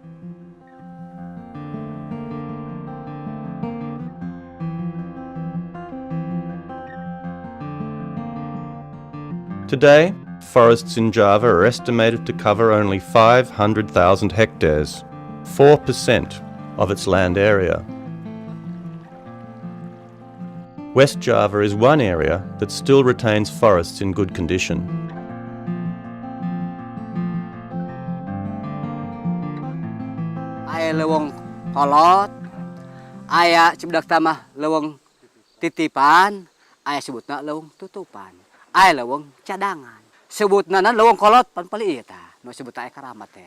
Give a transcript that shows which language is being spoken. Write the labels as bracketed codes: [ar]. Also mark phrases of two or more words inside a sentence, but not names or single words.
[en] Today, forests in Java are estimated to cover only 500,000 hectares, 4% of its land area. West Java is one area that still retains forests in good condition. [su] Aya leweng kolot, aya cibudak tamah leweng titipan, aya sebutna leweng tutupan. Aya leweng cadangan. Sebutna leweng kolot pan pali ieu tah. Nu sebut aya karamat teh.